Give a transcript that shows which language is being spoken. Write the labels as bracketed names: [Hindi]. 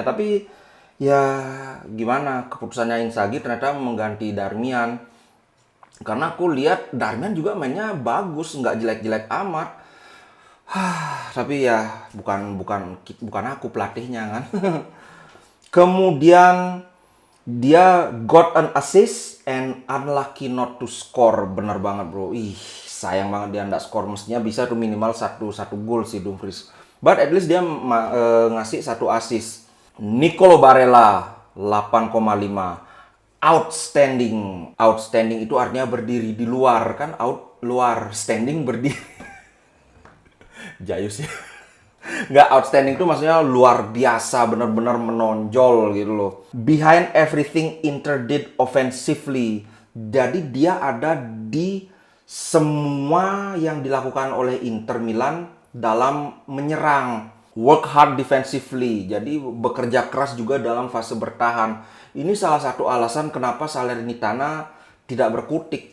[Indonesian] Tapi ya gimana, keputusannya Inzaghi ternyata mengganti Darmian. Karena aku lihat Darmian juga mainnya bagus, nggak jelek-jelek amat. Tapi ya bukan aku pelatihnya kan. Kemudian dia [English] got an assist and unlucky not to score. [Indonesian] Bener banget bro. Sayang banget dia nggak skor. Mestinya bisa tuh minimal satu gol sih Dumfries. [English] But at least [Indonesian] dia ngasih satu assist. Nicolo Barella 8,5. Outstanding. Outstanding itu artinya berdiri di luar kan. Out luar, standing berdiri. Jayus ya. Nggak, outstanding itu maksudnya luar biasa, benar-benar menonjol gitu loh. [English] Behind everything Inter did offensively. [Indonesian] Jadi dia ada di semua yang dilakukan oleh Inter Milan dalam menyerang. [English] Work hard defensively. [Indonesian] Jadi bekerja keras juga dalam fase bertahan. Ini salah satu alasan kenapa Salernitana tidak berkutik.